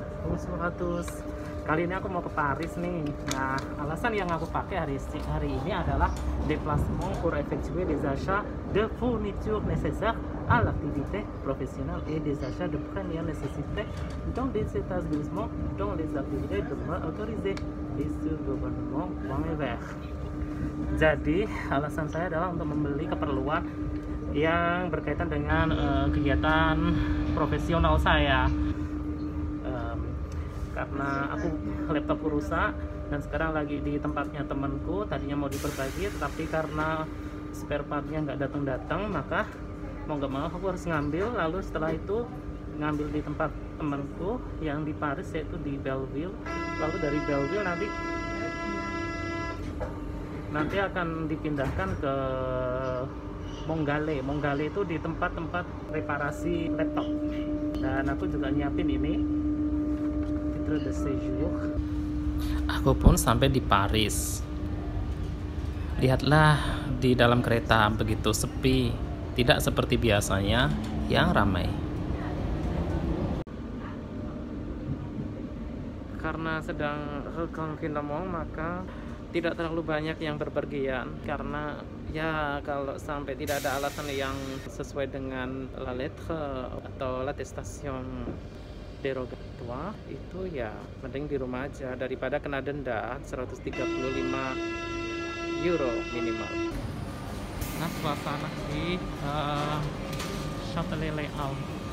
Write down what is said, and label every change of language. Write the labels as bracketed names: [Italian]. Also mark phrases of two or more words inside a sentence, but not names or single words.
[French] Bonjour à tous. [Indonesian] Kali ini aku mau ke Paris nih. Nah, alasan yang aku pakai hari ini adalah [French] déplacement pour effectuer des achats de fournitures nécessaires à l'activité professionnelle et des achats de première nécessité dans des établissements dont les activités demeurent autorisées et sur gouvernement.fr. [Indonesian] Jadi, alasan saya adalah untuk membeli keperluan yang berkaitan dengan kegiatan profesional saya. Karena laptopku rusak dan sekarang lagi di tempatnya temanku, tadinya mau diperbaiki tapi karena spare partnya nggak datang-datang, maka mau nggak mau aku harus ngambil. Lalu setelah itu ngambil di tempat temanku yang di Paris, yaitu di Belleville. Lalu dari Belleville nanti akan dipindahkan ke Monggale. Monggale itu di tempat-tempat reparasi laptop. Dan aku juga nyiapin ini de séjour. Aku pun sampai di Paris. Lihatlah, di dalam kereta begitu sepi, tidak seperti biasanya yang ramai. Karena sedang reconfinement, maka tidak terlalu banyak yang berpergian. Karena ya kalau sampai tidak ada alasan yang sesuai dengan [French] la lettre [Indonesian] atau [French] l'attestation derogatoire, [Indonesian] itu ya mending di rumah aja daripada kena denda 135 euro minimal. Nah, suasana di Châtelet-Les Halles.